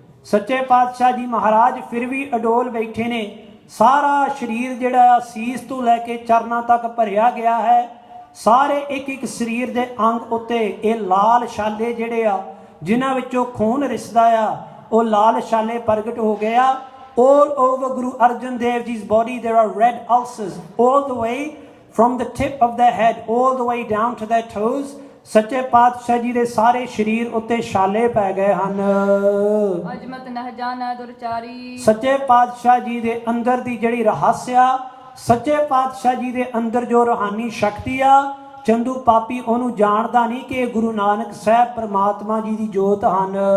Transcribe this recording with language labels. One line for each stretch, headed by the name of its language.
Punjabi: ਸੱਚੇ ਪਾਤਸ਼ਾਹ ਜੀ ਮਹਾਰਾਜ ਫਿਰ ਵੀ ਅਡੋਲ ਬੈਠੇ ਨੇ। ਸਾਰਾ ਸਰੀਰ ਜਿਹੜਾ ਸੀਸ ਤੋਂ ਲੈ ਕੇ ਚਰਨਾਂ ਤੱਕ ਭਰਿਆ ਗਿਆ ਹੈ। ਸਾਰੇ ਇੱਕ ਇੱਕ ਸਰੀਰ ਦੇ ਅੰਗ ਉੱਤੇ ਇਹ ਲਾਲ ਛਾਲੇ ਜਿਹੜੇ ਆ, ਜਿਨ੍ਹਾਂ ਵਿੱਚੋਂ ਖੂਨ ਰਿਸਦਾ ਆ, ਉਹ ਲਾਲ ਛਾਲੇ ਪ੍ਰਗਟ ਹੋ ਗਏ ਆ।
English: all over Guru Arjan Dev Ji's body there are red ulcers all the way from the tip of their head all the way down to their toes।
Punjabi: ਸੱਚੇ ਪਾਤਸ਼ਾਹ ਜੀ ਦੇ ਸਾਰੇ ਸਰੀਰ ਉੱਤੇ ਛਾਲੇ ਪੈ ਗਏ ਹਨ। ਅਜਮਤ ਨਹ ਜਾਣੈ ਦੁਰਚਾਰੀ। ਸੱਚੇ ਪਾਤਸ਼ਾਹ ਜੀ ਦੇ ਅੰਦਰ ਦੀ ਜਿਹੜੀ ਰਹੱਸ ਆ, ਸੱਚੇ ਪਾਤਸ਼ਾਹ ਜੀ ਦੇ ਅੰਦਰ ਜੋ ਰੂਹਾਨੀ ਸ਼ਕਤੀ ਆ, ਚੰਦੂ ਪਾਪੀ ਉਹਨੂੰ ਜਾਣਦਾ ਨਹੀਂ ਕਿ ਗੁਰੂ ਨਾਨਕ ਸਾਹਿਬ ਪਰਮਾਤਮਾ ਜੀ ਦੀ ਜੋਤ ਹਨ।